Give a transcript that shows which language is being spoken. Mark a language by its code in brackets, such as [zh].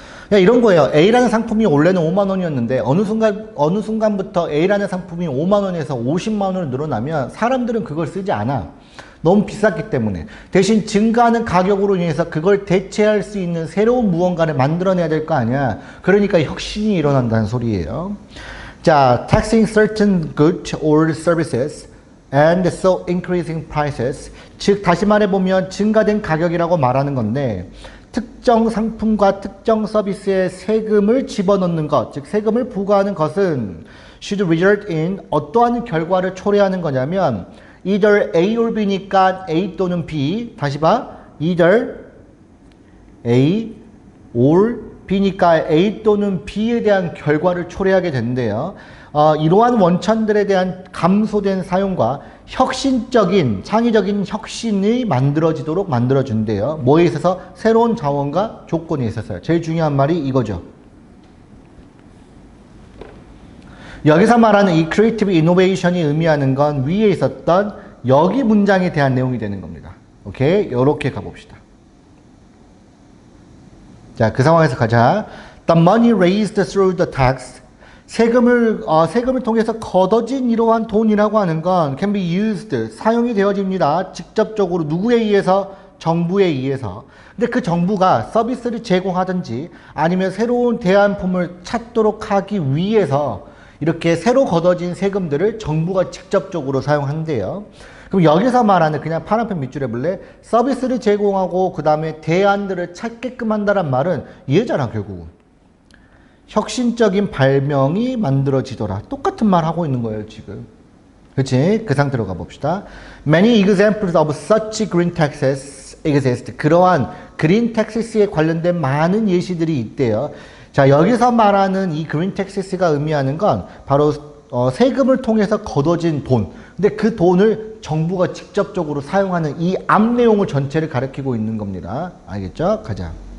[ko] 이런 거예요. A라는 상품이 원래는 5만 원이었는데 어느 순간부터 A라는 상품이 5만 원에서 50만 원으로 늘어나면 사람들은 그걸 쓰지 않아. 너무 비쌌기 때문에. 대신 증가하는 가격으로 인해서 그걸 대체할 수 있는 새로운 무언가를 만들어내야 될 거 아니야. 그러니까 혁신이 일어난다는 소리예요. 자, [en] taxing certain goods or services and so increasing prices. [ko] 즉 다시 말해보면 증가된 가격이라고 말하는 건데 특정 상품과 특정 서비스에 세금을 집어넣는 것, 즉 세금을 부과하는 것은 [en] should result in [ko] 어떠한 결과를 초래하는 거냐면 [en] either A or B [ko] 니까 A 또는 B. 다시 봐. [en] either A or B [ko] 니까 A 또는 B에 대한 결과를 초래하게 된대요. 이러한 원천들에 대한 감소된 사용과 혁신적인, 창의적인 혁신이 만들어지도록 만들어준대요. 뭐에 있어서? 새로운 자원과 조건에 있어서요. 제일 중요한 말이 이거죠. 여기서 말하는 이 크리에이티브 이노베이션이 의미하는 건 위에 있었던 여기 문장에 대한 내용이 되는 겁니다. 오케이? 이렇게 가봅시다. 자, 그 상황에서 가자. [en] The money raised through the tax. [ko] 세금을 통해서 걷어진 이러한 돈이라고 하는 건 [en] can be used. [ko] 사용이 되어집니다. 직접적으로 누구에 의해서? 정부에 의해서. 근데 그 정부가 서비스를 제공하든지 아니면 새로운 대안품을 찾도록 하기 위해서 이렇게 새로 걷어진 세금들을 정부가 직접적으로 사용한대요. 그럼 여기서 말하는 그냥 파란펜 밑줄 해볼래? 서비스를 제공하고 그 다음에 대안들을 찾게끔 한다는 말은 얘잖아 결국은. 혁신적인 발명이 만들어지더라. 똑같은 말 하고 있는 거예요 지금. 그렇지? 그 상태로 가봅시다. [en] Many examples of such green taxes exist. [ko] 그러한 [en] green taxes [ko] 에 관련된 많은 예시들이 있대요. 자, 여기서 말하는 이 그린 텍사스가 의미하는 건 바로 세금을 통해서 걷어진 돈. 근데 그 돈을 정부가 직접적으로 사용하는 이 앞 내용을 전체를 가리키고 있는 겁니다. 알겠죠? 가자.